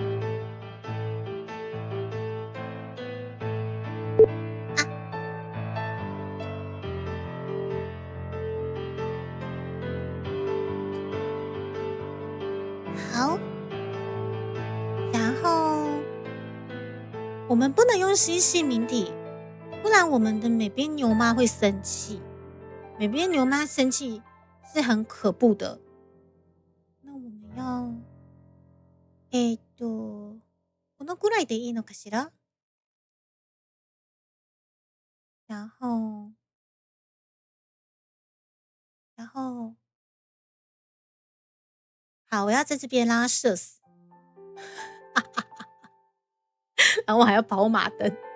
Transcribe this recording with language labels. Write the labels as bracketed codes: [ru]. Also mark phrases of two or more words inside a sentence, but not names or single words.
[zh] 好，然后我们不能用新系名体，不然我们的美编牛妈会生气。美编牛妈生气是很可怖的。那我们要， [ja] このくらいでいいのかしら？ [zh] 然后。好，我要在这边让他射死，然后我还要跑马灯。